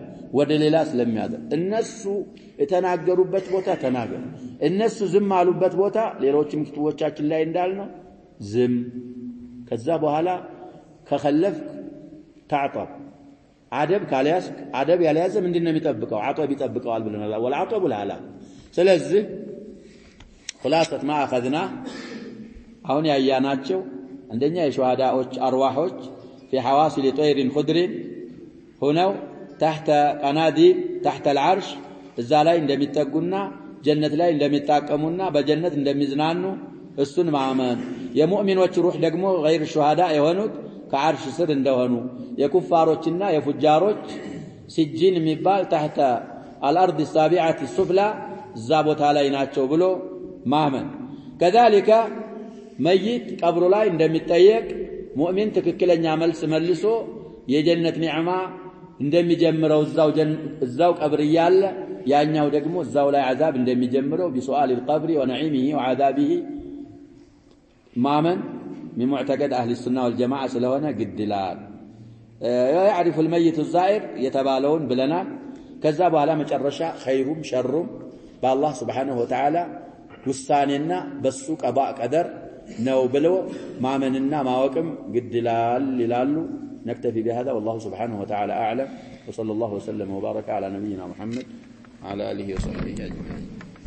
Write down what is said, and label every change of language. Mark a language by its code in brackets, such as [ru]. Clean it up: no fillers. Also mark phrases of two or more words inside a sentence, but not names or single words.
[am] ወደ ሌላ ስለሚያደርስ እነሱ የተናገሩበት ቦታ ተናገሩ እነሱ ዝም አሉበት ቦታ ሌሎችም ክትቦቻችን ላይ እንዳልነው ዝም ከዛ በኋላ ከخلفክ تعطب አደብ ካልያዝክ አደብ ያልያዘ ምንድነው የሚጠብቀው አጠብ ይጠብቀዋል ብለናል ወልዓጠብ العلا ስለዚህ [ar] خلاصه ما اخذنا [am] አሁን ያያናቸው አንደኛ የሸዋዳዎች አርዋሖች [ar] في حواصل طير خضر [am] ሆነው تحت [ar] قناديل تحت العرش [am] እዛ ላይ እንደሚጠጉና ጀነት ላይ እንደሚጣቀሙና በጀነት እንደሚዝናኑ እሱን ማመን የሙእሚኖች ሩህ ደግሞ [ar] غير الشهداء [am] የሆኑት ከአርሽ ስር እንደሆኑ የኩፋሮችና የፉጃሮች ሲጂን የሚባል [ar] تحت الارض السابعه السفلى [am] እዛ ቦታ ላይ ናቸው ብሎ ማመን كذلك መይት ቀብሩ ላይ እንደሚጠየቅ ሙእሚን ትክክለኛ መልስ መልሶ የጀነት ኒዕማ እንደሚጀምረው እዛው ቀብር ያለ ያኛው ደግሞ እዛው ላይ عذاب እንደሚጀምረው [ar] بسؤال القبر ونعيمه وعذابه [am] ማመን [ar] من معتقد اهل السنه والجماعه [am] ስለሆነ ግድላል [ar] يعرف الميت الزائر [am] የተባለውን ብለናል ከዛ በኋላ መጨረሻ ኸይሩም ሸሩም በአላህ [ar] سبحانه وتعالى [am] ውሳኔና በሱ ቀባ ቀደር ነው ብለው ማመንና ማወቅም ግድላል ይላሉ [ar] نكتفي بهذا والله سبحانه وتعالى أعلم وصلى الله وسلم وبارك على نبينا محمد وعلى آله وصحبه أجمعين